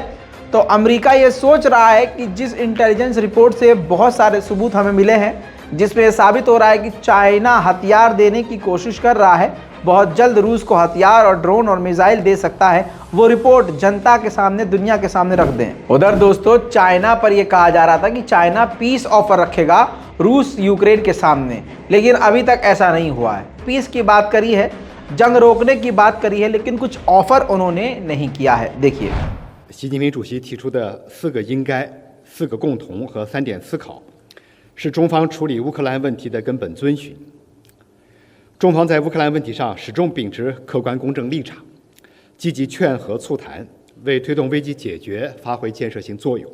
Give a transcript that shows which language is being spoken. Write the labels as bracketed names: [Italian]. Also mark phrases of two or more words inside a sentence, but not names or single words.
[Hindi] तो अमेरिका ये सोच रहा है कि जिस [English] intelligence report [Hindi] से बहुत सारे सबूत हमें मिले हैं, जिसमें यह साबित हो रहा है कि चाइना हथियार देने की कोशिश कर रहा है, बहुत जल्द रूस को हथियार और ड्रोन और मिसाइल दे सकता है, वो रिपोर्ट जनता के सामने, दुनिया के सामने रख दें। उधर दोस्तों, चाइना पर यह कहा जा रहा था कि चाइना [English] peace offer [Hindi] रखेगा रूस यूक्रेन के सामने, लेकिन अभी तक ऐसा नहीं हुआ है। पीस की बात करी है, जंग रोकने की बात करी है, लेकिन कुछ ऑफर उन्होंने नहीं किया है। देखिए, [Chinese] 习近平主席提出的4个应该、4个共同和3点思考，是中方处理乌克兰问题的根本遵循。中方在乌克兰问题上始终秉持客观公正立场，积极劝和促谈，为推动危机解决发挥建设性作用。